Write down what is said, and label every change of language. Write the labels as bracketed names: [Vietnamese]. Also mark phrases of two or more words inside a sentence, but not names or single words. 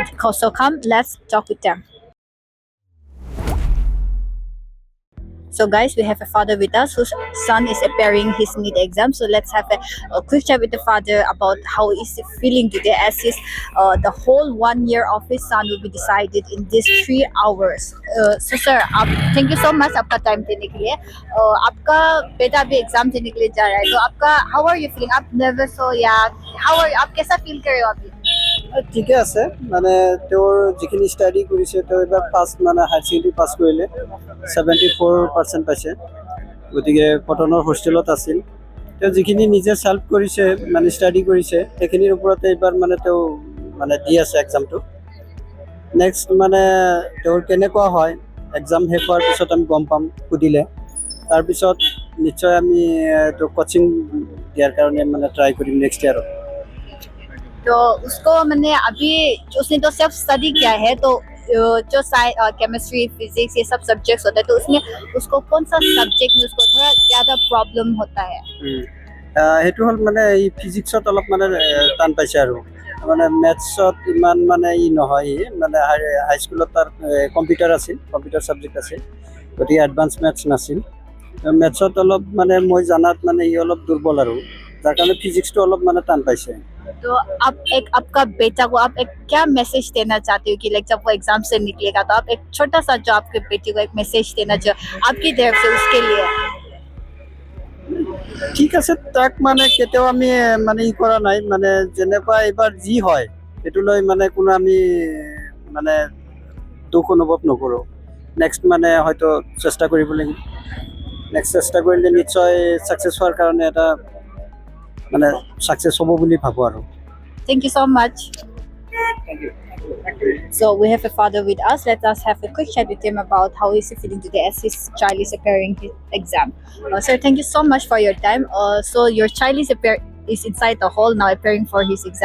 [English] So come, let's talk with them. So, guys, we have a father with us whose son is appearing his NEET exam. So, let's have a quick chat with the father about how is he feeling today, as his the whole 1 year of his son will be decided in these 3 hours. So, sir, thank you so much [Hindi] आपका टाइम देने के लिए. आपका बेटा भी एग्जाम देने के लिए जा रहा है. तो आपका [English] how are you feeling? [Hindi] आप nervous हो या [English] how are you? [Hindi] आप कैसा feel कर रहे हो अभी? [Assamese] ঠিকে আছে মানে তেওঁৰ যিখিনি ষ্টাডি কৰিছে তেওঁ এবাৰ ফাৰ্ষ্ট মানে [English] higher secondary [Assamese] পাছ কৰিলে 74% পাইছে গতিকে কটনৰ হোষ্টেলত আছিল তেওঁ যিখিনি নিজে চেল্ফ কৰিছে মানে ষ্টাডি কৰিছে সেইখিনিৰ ওপৰতে এইবাৰ মানে তেওঁ মানে দি আছে এক্সামটো নেক্সট মানে তেওঁৰ কেনেকুৱা হয় এক্সাম শেষ হোৱাৰ পিছত আমি গম পাম সুধিলে তাৰপিছত নিশ্চয় আমি তেওঁ কোচিং দিয়াৰ কাৰণে মানে ট্ৰাই কৰিম [English] next year [Hindi] तो उसको मैंने अभी उसने तो सिर्फ स्टडी किया है तो जो [English] chemistry physics [Hindi] ये सब सब्जेक्ट्स होते हैं तो उसमें उसको कौन सा सब्जेक्ट में उसको थोड़ा ज़्यादा प्रॉब्लम होता है. [Assamese] সেইটো হ'ল মানে এই ফিজিক্সত অলপ মানে টান পাইছে আৰু মানে মেথছত ইমান মানে ই নহয় মানে হাইস্কুলত তাৰ কম্পিউটাৰ আছিল কম্পিউটাৰ ছাবজেক্ট আছিল গতিকে [English] advance maths [Assamese] নাছিল মেথছত অলপ মানে মই জানাত মানে ই অলপ দুৰ্বল আৰু যাৰ কাৰণে ফিজিক্সটো অলপ মানে টান পাইছে. [Hindi] तो आप एक आपका बेटा को आप एक क्या मैसेज देना चाहते हो कि लाइक जब वो एग्जाम से निकलेगा तो आप एक छोटा सा जो आपके बेटे को एक मैसेज देना चाहो आपकी तरफ से उसके लिए. [Assamese] ঠিক আছে তাক মানে কেতিয়াও আমি মানে ই কৰা নাই মানে যেনেকুৱা এইবাৰ যি হয় সেইটো লৈ মানে কোনো আমি মানে দুখ অনুভৱ নকৰোঁ নেক্সট মানে হয়তো চেষ্টা কৰিব লাগিব নেক্সট চেষ্টা কৰিলে নিশ্চয় ছাকচেছ হোৱাৰ কাৰণে এটা মানে ছাকচেছ হ'ব বুলি ভাবোঁ আৰু. [English] Thank you so much. So we have a father with us. Let us have a quick chat with him about how is he feeling today as his child is appearing his exam. Sir, thank you so much for your time. So your child is inside the hall now appearing for his exam.